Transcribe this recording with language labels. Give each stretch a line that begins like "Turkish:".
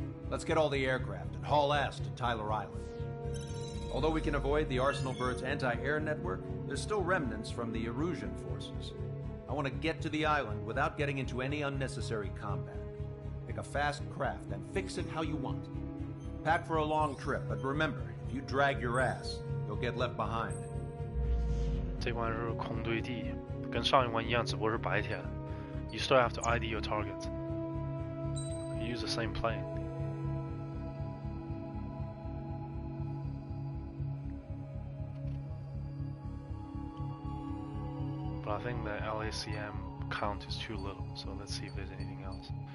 English: Let's get all the aircraft and haul ass to Tyler Island. Although we can avoid the Arsenal Bird's anti-air network, there's still remnants from the Erusian forces. I want to get to the island without getting into any unnecessary combat. Pick a fast craft and fix it how you want. Pack for a long trip, but remember, if you drag your ass, you'll get left behind.
Chinese: 这关是空对地，跟上一关一样，只不过是白天。
English: You still have to ID your target. You use the same plane. But I think the LACM count is too little, so let's see if there's anything else.